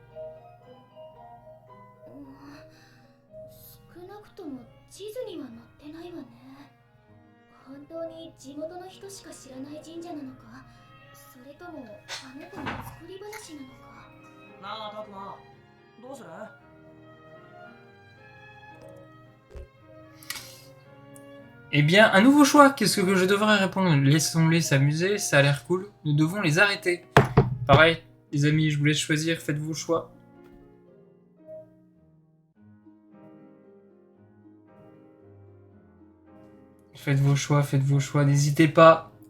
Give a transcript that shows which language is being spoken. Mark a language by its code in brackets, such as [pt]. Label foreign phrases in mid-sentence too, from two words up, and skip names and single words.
[ja] 少なくとも地図には載ってないわね。本当に地元の人しか知らない神社なのか、それともあの子の作り話なのか。なあ、たくま、どうする？ [fr] Eh bien, un nouveau choix. Qu'est-ce que je devrais répondre? Laissons-les s'amuser, ça a l'air cool. Nous devons les arrêter. Pareil, les amis, je vous laisse choisir, faites vos choix. Faites vos choix, n'hésitez pas.